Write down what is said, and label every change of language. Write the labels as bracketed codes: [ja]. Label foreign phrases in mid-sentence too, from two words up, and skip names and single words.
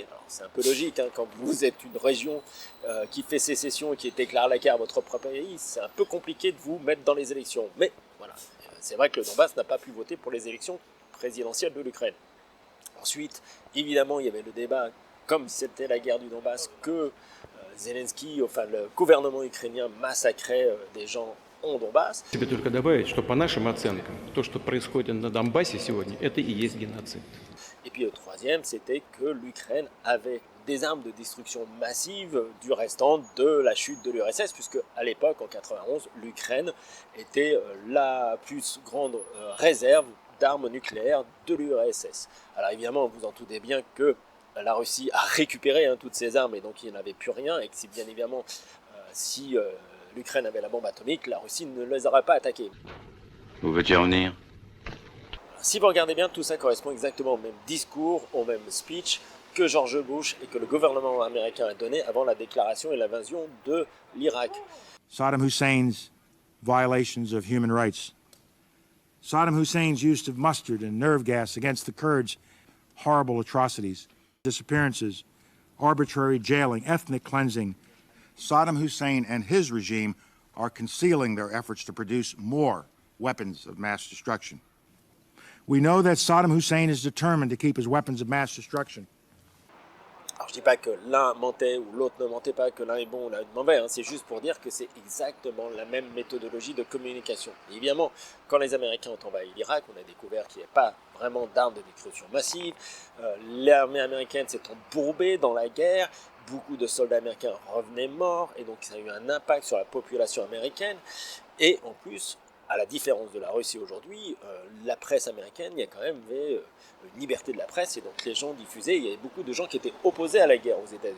[fr] Alors, c'est un peu logique, quand vous êtes une région qui fait sécession et qui déclare la guerre à votre propre pays, c'est un peu compliqué de vous mettre dans les élections. Mais voilà, c'est vrai que le Donbass n'a pas pu voter pour les élections présidentielles de l'Ukraine. Ensuite, évidemment, il y avait le débat, comme c'était la guerre du Donbass, que Zelensky, le gouvernement ukrainien massacrait des gens en Donbass. [ru] Тебе только добавить, что по нашим оценкам, то, что происходит на Донбассе сегодня, это и есть геноцид. [fr] Et puis le troisième, c'était que l'Ukraine avait des armes de destruction massive du restant de la chute de l'URSS, puisque à l'époque, en 91, l'Ukraine était la plus grande réserve d'armes nucléaires de l'URSS. Alors évidemment, vous en doutez bien que la Russie a récupéré toutes ces armes et donc il n'y en avait plus rien, et que si bien évidemment, si l'Ukraine avait la bombe atomique, la Russie ne les aurait pas attaqués. Où veux-tu en venir? Si vous regardez bien, tout ça correspond exactement au même discours, au même speech que George Bush et que le gouvernement américain a donné avant la déclaration et l'invasion de l'Irak. [en] Saddam Hussein's violations of human rights. Saddam Hussein's use of mustard and nerve gas against the Kurds, horrible atrocities, disappearances, arbitrary jailing, ethnic cleansing. Saddam Hussein and his regime are concealing their efforts to produce more weapons of mass destruction. We know that Saddam Hussein is determined to keep his weapons of mass destruction. [fr] Alors je dis pas que l'un mentait ou l'autre ne mentait pas, que l'un est bon ou l'un est mauvais, c'est juste pour dire que c'est exactement la même méthodologie de communication. Et évidemment, quand les Américains ont envahi l'Irak, on a découvert qu'il n'y avait pas vraiment d'armes de destruction massive, l'armée américaine s'est embourbée dans la guerre, beaucoup de soldats américains revenaient morts, et donc ça a eu un impact sur la population américaine, Et en plus, à la différence de la Russie aujourd'hui, la presse américaine, il y a quand même une liberté de la presse, et donc les gens diffusaient, il y avait beaucoup de gens qui étaient opposés à la guerre aux États-Unis.